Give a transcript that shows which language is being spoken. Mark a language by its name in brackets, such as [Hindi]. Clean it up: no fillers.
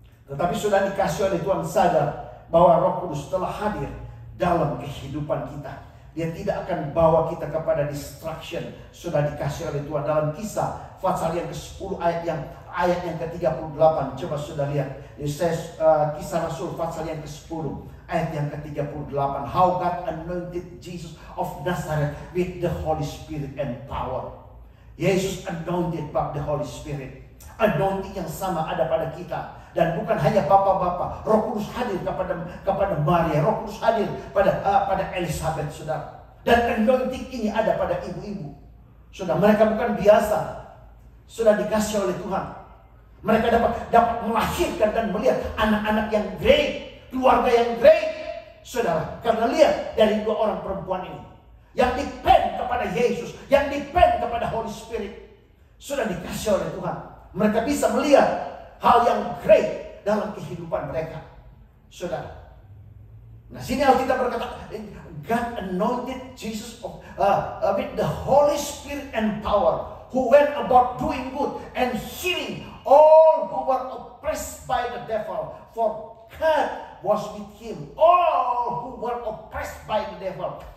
[Indonesian] Tetapi sudah dikasih oleh Tuhan, sadar bahwa Roh Kudus telah hadir dalam kehidupan kita. Dia tidak akan bawa kita kepada distraction. Sudah dikasih oleh Tuhan dalam Kisah pasal yang ke-10 ayat yang ke-38. Coba sudah lihat. Kisah Rasul pasal yang ke-10 ayat yang ke-38. [English] How God anointed Jesus of Nazareth with the Holy Spirit and power. [Indonesian] Yesus [English] anointed by the Holy Spirit. [Indonesian] Anointing yang sama ada pada kita. Dan bukan hanya bapak-bapak, Roh Kudus hadir kepada Maria, Roh Kudus hadir pada Elizabeth, saudara. Dan anointing ini ada pada ibu-ibu. Saudara, mereka bukan biasa, sudah dikasih oleh Tuhan. Mereka dapat melahirkan dan melihat anak-anak yang great, keluarga yang great, saudara. Karena lihat dari 2 orang perempuan ini, yang depend kepada Yesus, yang depend kepada Holy Spirit, sudah dikasih oleh Tuhan. Mereka bisa melihat hal yang great dalam kehidupan mereka, saudara. Nah, sini Alkitab berkata, [English] God anointed Jesus with the Holy Spirit and power, who went about doing good and healing all who were oppressed by the devil, for God was with him. All who were oppressed by the devil.